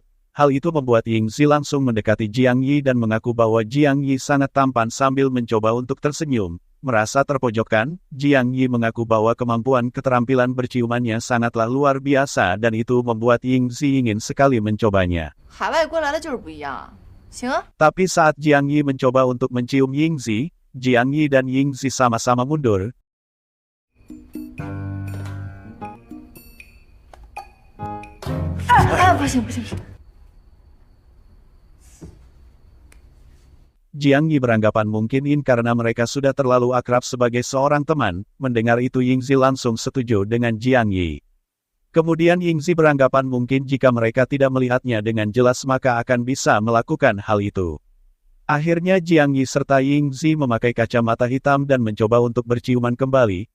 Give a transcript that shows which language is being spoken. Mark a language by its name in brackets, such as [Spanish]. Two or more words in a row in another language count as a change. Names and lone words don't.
[Indonesian] Hal itu membuat Yingzi langsung mendekati Jiang Yi dan mengaku bahwa Jiang Yi sangat tampan sambil mencoba untuk tersenyum. Merasa terpojokkan, Jiang Yi mengaku bahwa kemampuan keterampilan berciumannya sangatlah luar biasa dan itu membuat Yingzi ingin sekali mencobanya. [Chinese] 海外归来的就是不一样。行啊， [Indonesian] Tapi saat Jiang Yi mencoba untuk mencium Yingzi, Jiang Yi dan Yingzi sama-sama mundur. [Chinese] 不行不行不行。 [Indonesian] Jiang Yi beranggapan mungkin karena mereka sudah terlalu akrab sebagai seorang teman. Mendengar itu Yingzi langsung setuju dengan Jiang Yi. Kemudian Yingzi beranggapan mungkin jika mereka tidak melihatnya dengan jelas maka akan bisa melakukan hal itu. Akhirnya Jiang Yi serta Yingzi memakai kacamata hitam dan mencoba untuk berciuman kembali.